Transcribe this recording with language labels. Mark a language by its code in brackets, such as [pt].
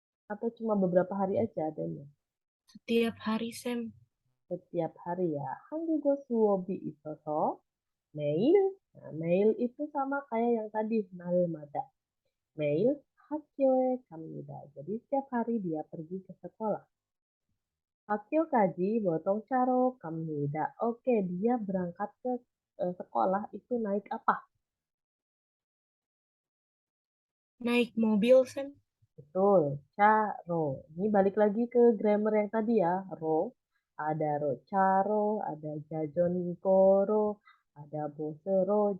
[id] Atau cuma beberapa hari aja adanya? Setiap hari, Sam. Setiap hari ya. [ko] 한국어 수업이 있어서 매일. [id] Nah, 매일 itu sama kayak yang tadi, 날마다. [ko] 매일 학교에 갑니다. [id] Jadi setiap hari dia pergi ke sekolah. [ko] 학교까지 보통차로 갑니다. [id] Oke, dia berangkat ke sekolah itu naik apa? Naik mobil, Sam. Betul, caro. Ini balik lagi ke grammar yang tadi ya, ro. Ada ro caro, ada jajon koro, ada bosero.